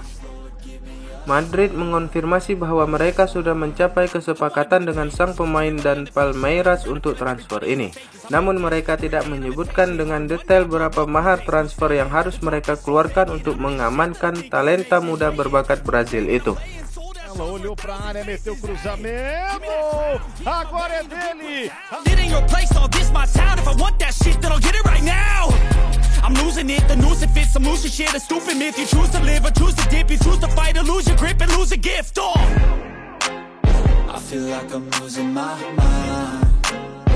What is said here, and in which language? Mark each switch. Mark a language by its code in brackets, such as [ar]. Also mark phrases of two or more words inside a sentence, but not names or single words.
[id] Madrid mengonfirmasi bahwa mereka sudah mencapai kesepakatan dengan sang pemain dan Palmeiras untuk transfer ini. Namun mereka tidak menyebutkan dengan detail berapa mahar transfer yang harus mereka keluarkan untuk mengamankan talenta muda berbakat Brazil itu. [pt] Olhou pra área, meteu cruzamento. Agora é dele. [en] It ain't your place, all this my town. If I want that shit, then I'll get it right now. I'm losing it, the noose it fits. I'm losing shit, a stupid myth. You choose to live or choose to dip. You choose to fight or lose your grip and lose a gift. Oh. I feel like I'm losing my mind.